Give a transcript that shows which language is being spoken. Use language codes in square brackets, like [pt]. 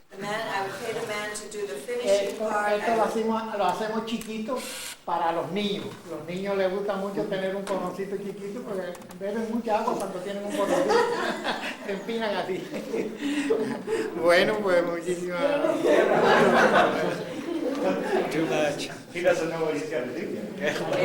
[en] I would pay the man to do the finishing part. [es] Esto lo hacemos chiquito para los niños. Los niños les gusta mucho tener un porroncito chiquito porque beben mucha agua cuando tienen un porroncito. Se empinan así. Bueno, pues muchísimas gracias. [en] Too much. He doesn't know what he's got to do yet.